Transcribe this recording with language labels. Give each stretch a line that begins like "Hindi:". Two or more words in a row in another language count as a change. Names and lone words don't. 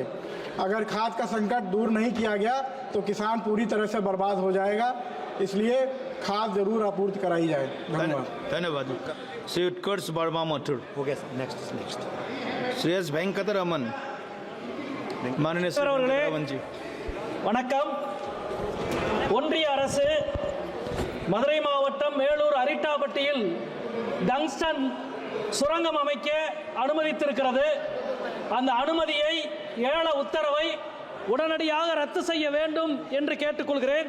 Hindi: अगर खाद का संकट दूर नहीं किया गया तो किसान पूरी तरह से बर्बाद हो जाएगा, इसलिए खाद जरूर आपूर्ति कराई जाए। धन्यवाद। धन्यवाद। श्री उत्कर्ष वर्मा मथुर।
English: OK next
Hindi: श्रेयस वेंकटरमन। माननीय श्री वेंकटरमन जी।
Tamil: வணக்கம். ஒன்றிய அரசு மதுரை மாவட்டம் மேலூர் அரிட்டாபட்டியில் டங்ஸ்டன் சுரங்கம் அமைக்க அனுமதித்திருக்கிறது. அந்த அனுமதியை, ஏல உத்தரவை உடனடியாக ரத்து செய்ய வேண்டும் என்று கேட்டுக்கொள்கிறேன்.